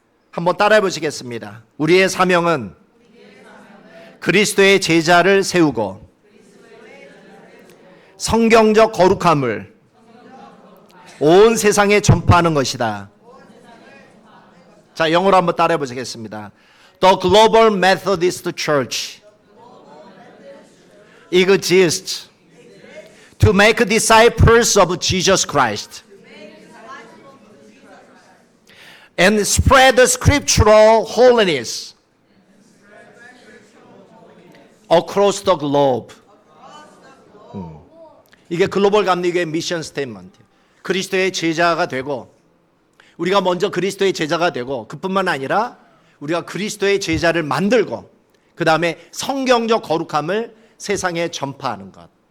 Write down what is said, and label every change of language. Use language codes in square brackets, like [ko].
[ko] 한번 따라해 보시겠습니다. 우리의 사명은 그리스도의 제자를 세우고 성경적 거룩함을 온 세상에 전파하는 것이다. 자, 영어로 한번 따라해 보시겠습니다. [en] The Global Methodist Church exists to make disciples of Jesus Christ and spread the scriptural holiness across the globe. [ko] 이게 글로벌 감리교의 미션 스테이트먼트. 그리스도의 제자가 되고 우리가 먼저 그리스도의 제자가 되고 그뿐만 아니라 우리가 그리스도의 제자를 만들고 그 다음에 성경적 거룩함을 세상에 전파하는 것.